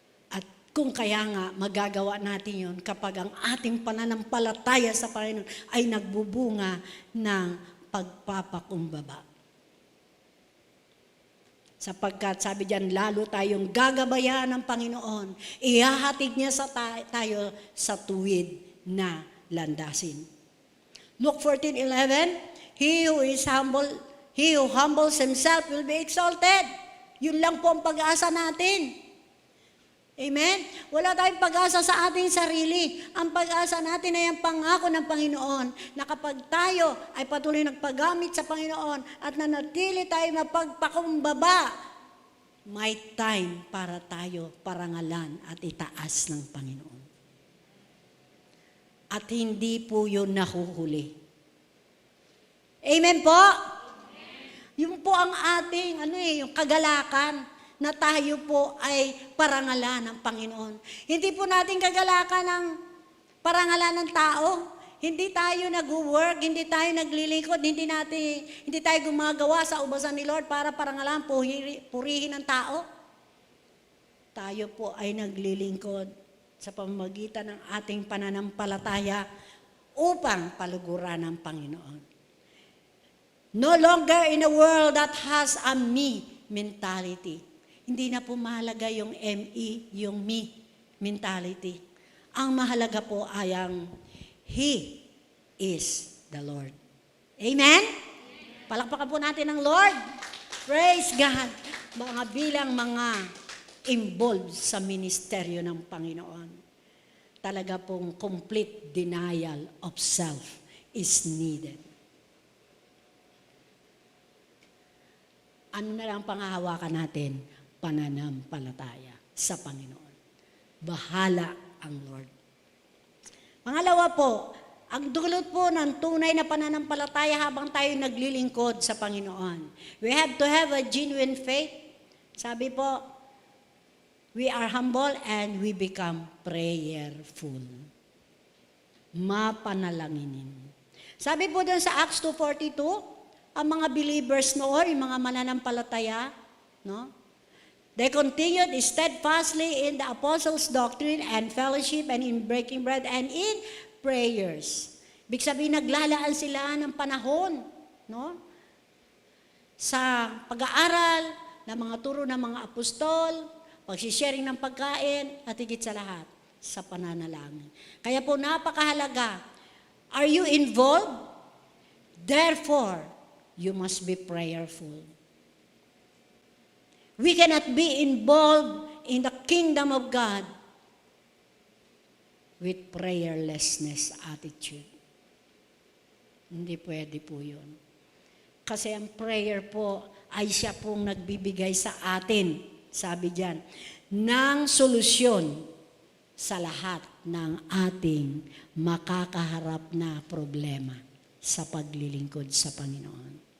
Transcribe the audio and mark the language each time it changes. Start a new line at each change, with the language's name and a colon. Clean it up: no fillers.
Filipino: At kung kaya nga magagawa natin yun kapag ang ating pananampalataya sa Panginoon ay nagbubunga ng pagpapakumbaba. Sapagkat sabi diyan, lalo tayong gagabayan ng Panginoon, ihahatid niya tayo sa tuwid na landasin.
English: Luke 14:11, He who humbles himself will be exalted.
Filipino: Yun lang po ang pag-asa natin. Amen? Wala tayong pag-asa sa ating sarili. Ang pag-asa natin ay ang pangako ng Panginoon na kapag tayo ay patuloy nagpagamit sa Panginoon at nanatili tayo mapagpakumbaba, may time para tayo parangalan at itaas ng Panginoon. At hindi po yun nahuhuli. Amen po? Yun po ang ating, yung kagalakan na tayo po ay parangalan ng Panginoon. Hindi po natin kagalakan ng parangalan ng tao. Hindi tayo nag-work, hindi tayo naglilingkod, hindi tayo gumagawa sa ubasan ni Lord para parangalan, purihin ng tao. Tayo po ay naglilingkod sa pamamagitan ng ating pananampalataya upang paluguran ng Panginoon.
English: No longer in a world that has a me mentality.
Filipino: Hindi na po mahalaga yung me, yung me mentality. Ang mahalaga po ay ang
English: He is the Lord.
Filipino: Amen? Palakpakan po natin ang Lord.
English: Praise God.
Filipino: Mga bilang mga involved sa ministeryo ng Panginoon. Talaga pong
English: complete denial of self is needed.
Filipino: Ano na lang panghahawakan natin? Pananampalataya sa Panginoon. Bahala ang Lord. Pangalawa po, ang dulot po ng tunay na pananampalataya habang tayo naglilingkod sa Panginoon.
English: We have to have a genuine faith.
Filipino: Sabi po,
English: we are humble and we become prayerful.
Filipino: Mapanalanginin. Sabi po doon sa Acts 2:42, ang mga believers noon, yung mga mananampalataya, no?
English: They continued steadfastly in the apostles' doctrine and fellowship and in breaking bread and in prayers.
Filipino: Ibig sabihin, naglalaan sila ng panahon, no? Sa pag-aaral ng mga turo ng mga apostol, pagsisharing ng pagkain, at higit sa lahat, sa pananalangin. Kaya po napakahalaga,
English: are you involved? Therefore, you must be prayerful. We cannot be involved in the kingdom of God with prayerlessness attitude.
Filipino: Hindi pwede po yun. Kasi ang prayer po ay siya pong nagbibigay sa atin, sabi diyan, ng solusyon sa lahat ng ating makakaharap na problema sa paglilingkod sa Panginoon.